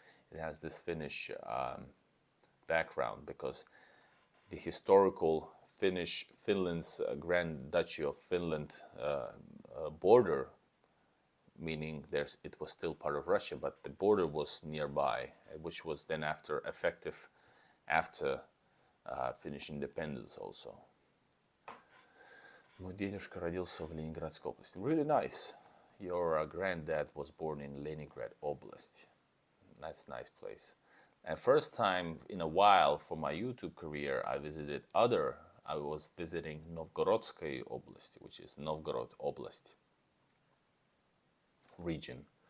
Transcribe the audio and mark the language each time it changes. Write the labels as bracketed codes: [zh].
[en] It has this Finnish background because the historical Finland's Grand Duchy of Finland border, meaning it was still part of Russia, but the border was nearby, which was then effective after Finnish independence also. [ru] Мой дедушка родился в Ленинградской области. [en] Really nice. Your granddad was born in Leningrad Oblast. That's a nice place. And first time in a while for my YouTube career, I was visiting Novgorodsky Oblast, which is Novgorod Oblast region.